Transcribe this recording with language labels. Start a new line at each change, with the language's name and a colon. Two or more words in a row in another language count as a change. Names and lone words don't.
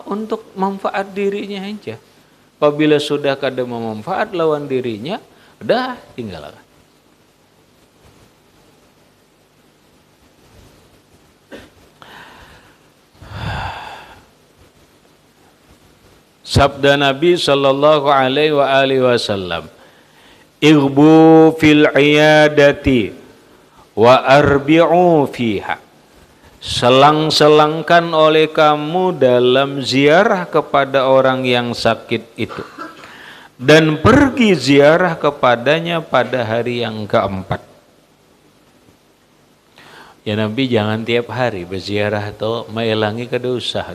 Banjar: Untuk manfaat dirinya aja. Apabila sudah kada memanfaat lawan dirinya, udah tinggalkan.
Indonesian: Sabda Nabi
Arabic: صلى الله عليه وسلم, "أغب في العيادة وأربع فيها."
Indonesian: Selang-selangkan oleh kamu dalam ziarah kepada orang yang sakit itu, dan pergi ziarah kepadanya pada hari yang keempat. Ya Nabi, jangan tiap hari berziarah atau mengulangi kedosa.